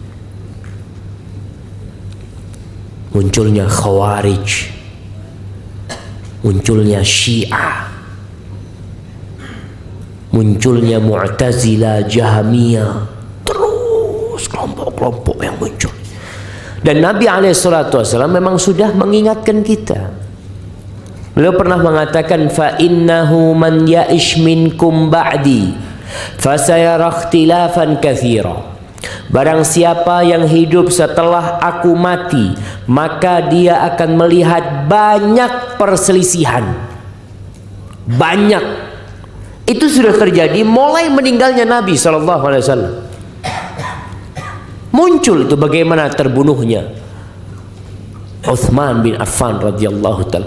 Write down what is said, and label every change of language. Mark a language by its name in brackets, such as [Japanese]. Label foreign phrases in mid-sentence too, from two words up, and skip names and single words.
[Indonesian] Munculnya Khawarij, munculnya Syiah, munculnya Mu'tazilah, Jahmiyah, terus kelompok-kelompok yang muncul. Dan Nabi SAW memang sudah mengingatkan kita. Beliau pernah mengatakan, [Arabic] فإنه من يعش منكم بعدي فسيرى اختلافا كثيرا. [Indonesian] Barang siapa yang hidup setelah aku mati, maka dia akan melihat banyak perselisihan. Banyak. Itu sudah terjadi mulai meninggalnya Nabi SAW. Muncul itu bagaimana terbunuhnya Uthman bin Affan [Arabic] رضي الله تعالى.